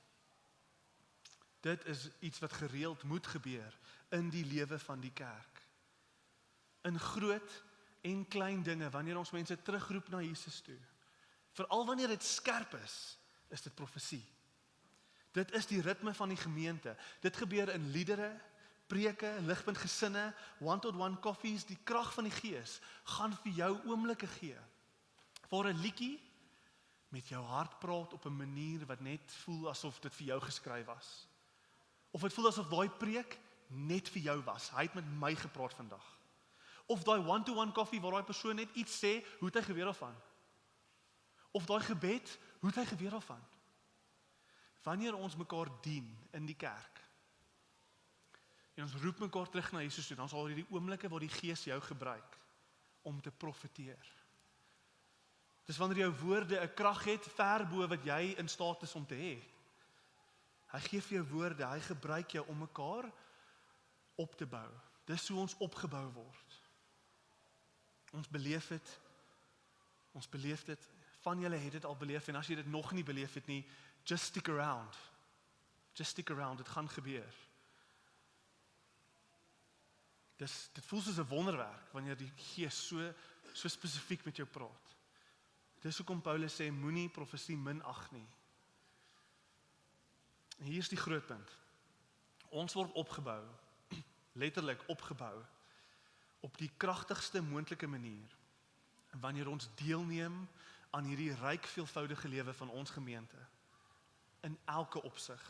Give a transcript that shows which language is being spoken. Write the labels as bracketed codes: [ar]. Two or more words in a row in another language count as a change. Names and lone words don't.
[af] Dit is iets wat gereeld moet gebeur in die lewe van die kerk. In groot en klein dinge, wanneer ons mense terugroep na Jesus toe. Veral wanneer dit skerp is dit profesie. Dit is die ritme van die gemeente. Dit gebeur in liedere, preke, ligpunt gesinne, one-to-one koffies, die krag van die Gees gaan vir jou oomblikke gee. Vir 'n liedjie met jou hart praat op 'n manier wat net voel asof dit vir jou geskryf was. Of dit voel asof daai preek net vir jou was. Hy het met my gepraat vandag. Of daai one-to-one koffie waar daai persoon net iets sê, hoe het hy geweet daarvan? Of daai gebed, hoe het hy geweet daarvan? Wanneer ons mekaar dien in die kerk, en ons roep mekaar terug na Jesus toe, dan sal hierdie oomblikke waar die Gees jou gebruik om te profeteer. Dis wanneer jou woorde 'n krag het ver bo wat jy in staat is om te hê. Hy gee vir jou woorde, hy gebruik jou om mekaar op te bou. Dis hoe ons opgebou word. Ons beleef dit, van julle het dit al beleef, en as jy dit nog nie beleef het nie, [en] just stick around, [af] dit gaan gebeur. Dit voel soos 'n wonderwerk, wanneer die Gees so spesifiek met jou praat. Dis hoekom Paulus sê, moenie profesie minag nie. En hier is die groot punt. Ons word opgebou, letterlik opgebou, op die kragtigste moontlike manier, wanneer ons deelneem aan hierdie ryk veelvoudige lewe van ons gemeente, in elke opsig.